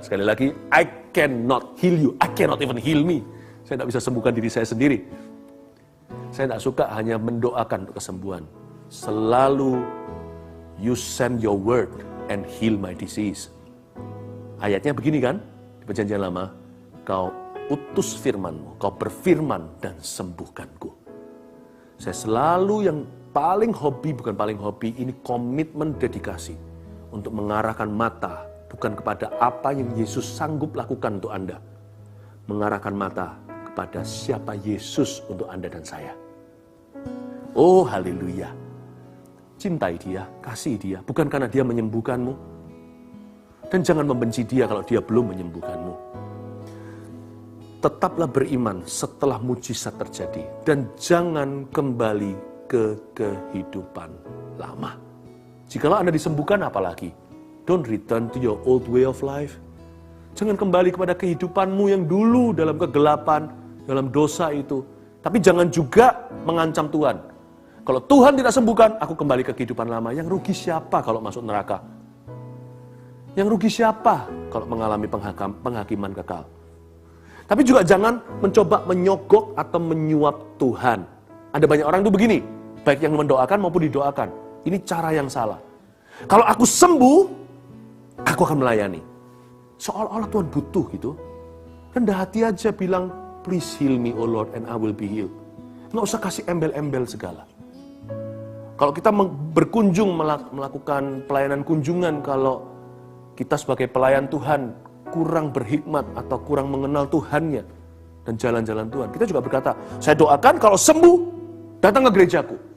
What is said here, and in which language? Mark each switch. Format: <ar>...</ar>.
<id>Sekali lagi,</id> <en>I cannot heal you. I cannot even heal me.</en> <id>Saya tidak bisa sembuhkan diri saya sendiri. Saya tidak suka hanya mendoakan untuk kesembuhan. Selalu,</id> <en>you send your word and heal my disease.</en> <id>Ayatnya begini kan? Di Perjanjian Lama, kau utus firman-Mu, kau berfirman dan sembuhkanku. Saya selalu yang bukan paling hobi, ini komitmen dedikasi untuk mengarahkan mata bukan kepada apa yang Yesus sanggup lakukan untuk Anda. Mengarahkan mata kepada siapa Yesus untuk Anda dan saya. Oh haleluya. Cintai dia, kasih dia, bukan karena dia menyembuhkanmu. Dan jangan membenci dia kalau dia belum menyembuhkanmu. Tetaplah beriman setelah mujizat terjadi. Dan jangan kembali ke kehidupan lama. Jikalau Anda disembuhkan, apalagi?</id> <en>Don't return to your old way of life.</en> <id>Jangan kembali kepada kehidupanmu yang dulu dalam kegelapan, dalam dosa itu. Tapi jangan juga mengancam Tuhan. Kalau Tuhan tidak sembuhkan, aku kembali ke kehidupan lama. Yang rugi siapa kalau masuk neraka? Yang rugi siapa kalau mengalami penghakiman kekal? Tapi juga jangan mencoba menyogok atau menyuap Tuhan. Ada banyak orang itu begini, baik yang mendoakan maupun didoakan. Ini cara yang salah. Kalau aku sembuh, aku akan melayani. Seolah-olah Tuhan butuh gitu. Rendah hati aja bilang,</id> <en>please heal me, oh Lord, and I will be healed.</en> <id>Nggak usah kasih embel-embel segala. Kalau kita berkunjung, melakukan pelayanan kunjungan, kalau kita sebagai pelayan Tuhan kurang berhikmat atau kurang mengenal Tuhannya dan jalan-jalan Tuhan, kita juga berkata, saya doakan kalau sembuh, datang ke gerejaku.</id>